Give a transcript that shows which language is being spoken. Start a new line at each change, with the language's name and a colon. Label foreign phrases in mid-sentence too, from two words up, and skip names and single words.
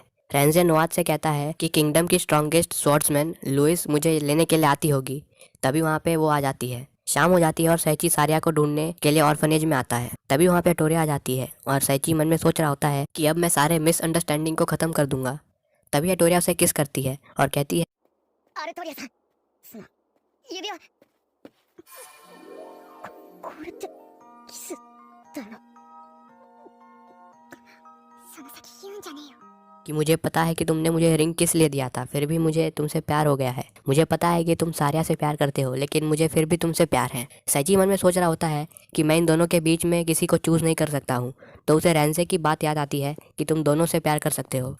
Hindi: रेंजे नोआद से कहता है कि किंगडम की
English: strongest swordsman
Hindi: लुइस मुझे लेने के लिए आती होगी। तभी वहाँ पे वो आ जाती है। शाम हो जाती है और सैची सारिया को ढूंढने के लिए ऑर्फनेज में आता है। तभी वहाँ पे टोरिया आ जाती है और सैची मन में सोच रहा होता है कि अब मैं सारे मिसअंडरस्टैंडिंग को खत्म कर दूंगा। तभी टोरिया उसे किस करती है और कहती है,
Japanese: アルトリアさんすまん指輪これってキスだよなその先言うんじゃねえよ
Hindi: कि मुझे पता है कि तुमने मुझे रिंग किस लिए दिया था, फिर भी मुझे तुमसे प्यार हो गया है। मुझे पता है कि तुम सारिया से प्यार करते हो, लेकिन मुझे फिर भी तुमसे प्यार है। सैची मन में सोच रहा होता है कि मैं इन दोनों के बीच में किसी को चूज़ नहीं कर सकता हूँ। तो उसे रेंजे की बात याद आती है कि तुम दोनों से प्यार कर सकते हो।